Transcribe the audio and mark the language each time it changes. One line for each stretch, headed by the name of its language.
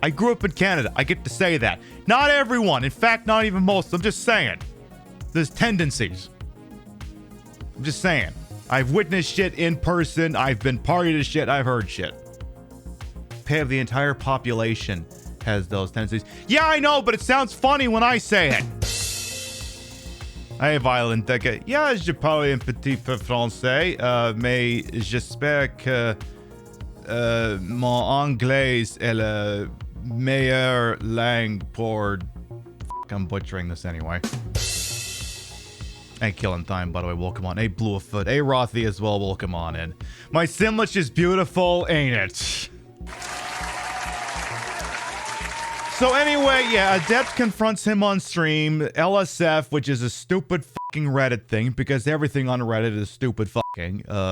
English: I grew up in Canada. I get to say that. Not everyone. In fact, not even most. I'm just saying. There's tendencies. I'm just saying. I've witnessed shit in person. I've been party to shit. I've heard shit. The entire population has those tendencies. Yeah, I know, but it sounds funny when I say it. Hey, Violent Decade.
French: Yeah, je parle un petit peu français, mais j'espère que mon anglais est la meilleure langue pour...
English: I'm butchering this anyway. Hey, Killing Time, by the way, welcome on. Hey, Bluefoot. Hey, Rothy as well, welcome on in. My Simlish is beautiful, ain't it? So anyway, yeah, Adept confronts him on stream. LSF, which is a stupid fucking Reddit thing, because everything on Reddit is stupid fucking.